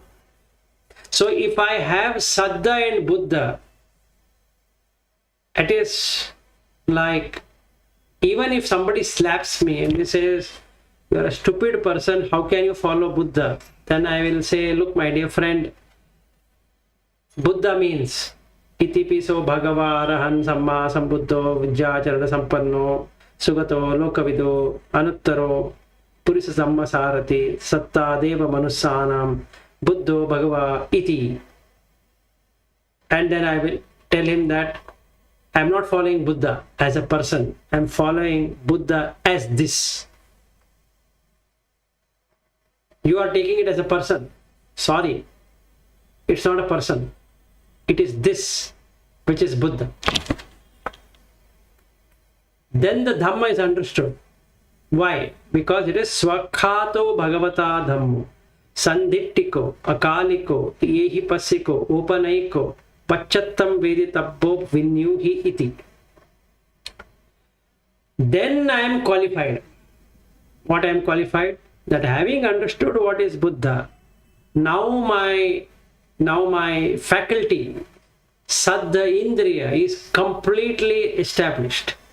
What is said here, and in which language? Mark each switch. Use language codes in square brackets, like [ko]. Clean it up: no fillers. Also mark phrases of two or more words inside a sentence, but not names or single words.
[en] So if I have Saddha and Buddha, it is like, even if somebody slaps me and he says, "You are a stupid person, how can you follow Buddha?" Then I will say, "Look, my dear friend, Buddha means [pi] Itipiso Bhagava Arahan Samma Sambuddho Vidyacharana Sampanno Sugato Lokavido Anuttaro Purisa Samma Sarati Satta Deva Manusanam Buddho Bhagava Iti." [en] And then I will tell him that I am not following Buddha as a person, I am following Buddha as this. You are taking it as a person. Sorry, it's not a person. It is this, which is Buddha. Then the Dhamma is understood. Why? Because it is [pi] Swakhato Bhagavata Dhammo. Sandhittiko, Akaliko, Yehi Pasiko, Opanaiko, Pachattam Veditabbo Vinyuhi Iti. [en] Then I am qualified. What I am qualified? That having understood what is Buddha, now my faculty, [pi] Saddha Indriya, [en] is completely established.